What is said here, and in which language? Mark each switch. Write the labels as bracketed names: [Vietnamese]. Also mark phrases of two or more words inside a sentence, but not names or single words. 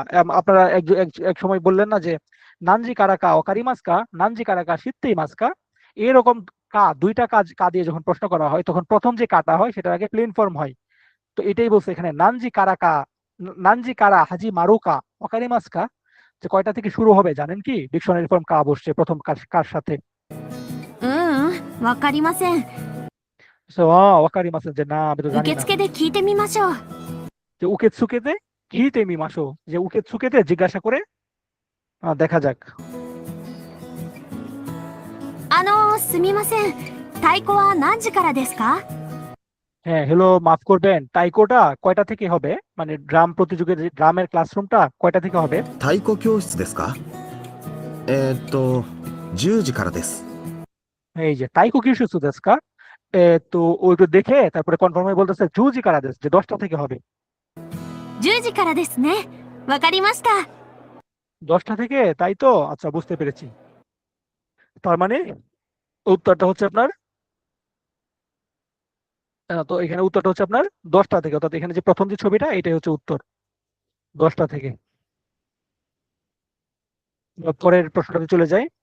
[Bangla] আপনারা এক সময় বললেন না যে [Japanese] 何時 からか わかりますか, 何時 からか 知ってい ますか, [Bangla] এরকম কা দুইটা কাজ কা দিয়ে যখন প্রশ্ন করা হয় তখন প্রথম যে কাটা হয় সেটার আগে [English] plain form [Bangla] হয়। তো এটাই বলছে এখানে, [Japanese] 何時 からか, 何時 から 始 まるか わかりますか, [Bangla] যে কয়টা থেকে শুরু হবে জানেন কি? [English] dictionary form [Bangla] কা বসছে প্রথম কার সাথে? [Japanese] ううん、わかりません。 [Bangla] So, ওয়াকারিমাসেন, যে না আমি তো জানি [Japanese] 受 [Bangla] না। [Japanese] 付で聞いてみましょう。 [Bangla] যে [Japanese] 受付で 聞いて みましょう, [Bangla] যে উকেতসুকেতে জিজ্ঞাসা করে দেখা যাক। [Japanese] すみません。太鼓は何時からですか？ [Bangla] হ্যাঁ হ্যালো, মাফ করবেন, তাইকোটা কয়টা থেকে হবে, মানে ড্রাম প্রতিযোগিতা ড্রামের ক্লাসরুমটা কয়টা থেকে হবে? [Japanese] 太鼓教室ですか10時からです。 [Bangla] এই যে [Japanese] 太鼓 教室 ですか, [Bangla] তো ওই একটু দেখে তারপরে কনফার্ম হয়ে বলতেছে [Japanese] 10時 から です, [Bangla] যে 10টা থেকে হবে। [Japanese] 10 時からですね。わかりました。 [Bangla] 10টা থেকে, তাই তো, আচ্ছা বুঝতে পেরেছি। তার মানে উত্তরটা হচ্ছে আপনার তো এখানে উত্তরটা হচ্ছে আপনার 10টা থেকে, অর্থাৎ এখানে যে প্রথম যে ছবিটা এটাই হচ্ছে উত্তর, 10টা থেকে। পরের প্রশ্নটাতে চলে যাই।